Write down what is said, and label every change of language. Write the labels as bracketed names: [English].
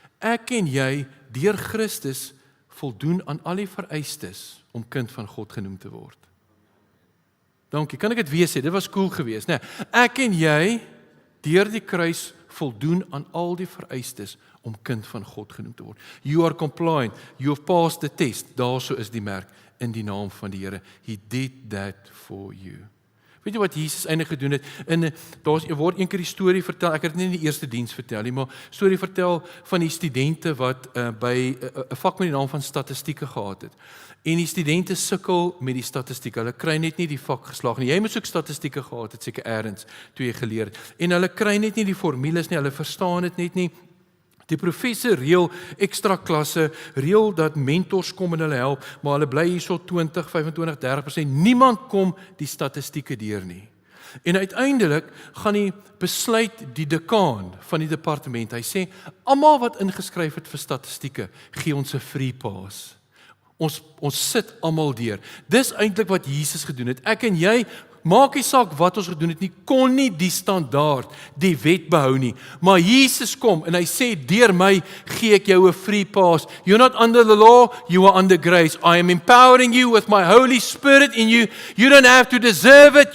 [Afrikaans] Ek en jy, deur Christus, voldoen aan al die vereistes om kind van God genoem te word. Dankie, kan ek dit weer sê? Dit was cool geweest, né? Ek en jy, deur die kruis, voldoen aan al die vereistes om kind van God genoem te word. [English] You are compliant, you have passed the test. Daarso is die merk, in die naam van die Here. He did that for you. [Afrikaans] Weet jy wat Jesus eintlik gedoen het? Daar word een keer die storie vertel, ek het dit nie in die eerste diens vertel nie, maar storie vertel van die studente wat by 'n vak met die naam van statistieke gehad het. En die studente sukkel met die statistieke. Hulle kry net nie die vak geslaag nie. Jy moet ook statistieke gehad het, seker eers toe jy geleer het. En hulle kry net nie die formules nie, hulle verstaan dit net nie. Die professor reël ekstra klasse, reël dat mentors kom en hulle help, maar hulle bly hierso 20, 25, 30%. Niemand kom die statistieke deur nie. En uiteindelik gaan die besluit die dekaan van die departement. Hy sê, almal wat ingeskryf het vir statistieke, gee ons 'n free pass. Ons sit almal deur. Dis eintlik wat Jesus gedoen het. Ek en jy, maak nie saak wat ons gedoen het nie, kon nie die standaard, die wet behou nie. Maar Jesus kom en hy sê, deur my gee ek jou 'n free pass. [English] You're not under the law, you are under grace. I am empowering you with my Holy Spirit in you. You don't have to deserve it.